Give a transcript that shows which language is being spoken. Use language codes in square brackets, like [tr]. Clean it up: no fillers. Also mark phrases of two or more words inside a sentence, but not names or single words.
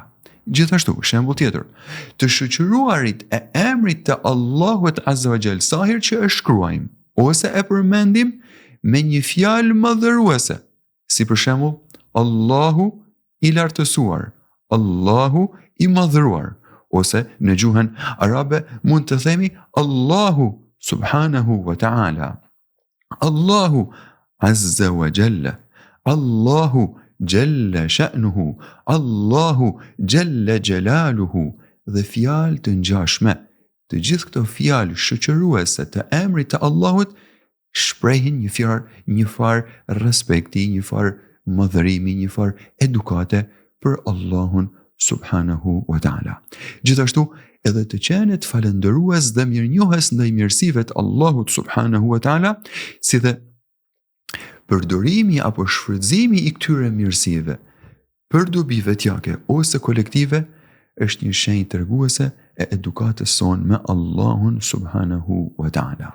[sq] Gjithashtu, shembull tjetër, të shoqëruarit e emrit të Allahut [ar] عز وجل [sq] sa herë që e shkruajmë ose e përmendim me një fjalë madhëruese, si për shembull Allahu i lartësuar, Allahu i madhëruar, ose në gjuhën arabe mund të themi Allahu [ar] سبحانه وتعالى, [sq] Allahu [ar] عز وجل, [sq] Allahu [ar] جل شأنه, [sq] Allahu [ar] جل جلاله, [sq] dhe fjalë të ngjashme. Të gjithë këto fjalë shoqëruese të emrit të Allahut shprehin një farë respekti, një farë madhërimi, një farë edukate për Allahun [ar] سبحانه وتعالى. [sq] Gjithashtu, edhe të qenet falendërues dhe mirënjohes ndaj mirësive të Allahut [ar] سبحانه وتعالى, [sq] si dhe përdorimi apo shfrytëzimi i këtyre mirësive për dobi vetjake ose kolektive është një shenjë treguese e edukatës sonë me Allahun [ar] سبحانه وتعالى.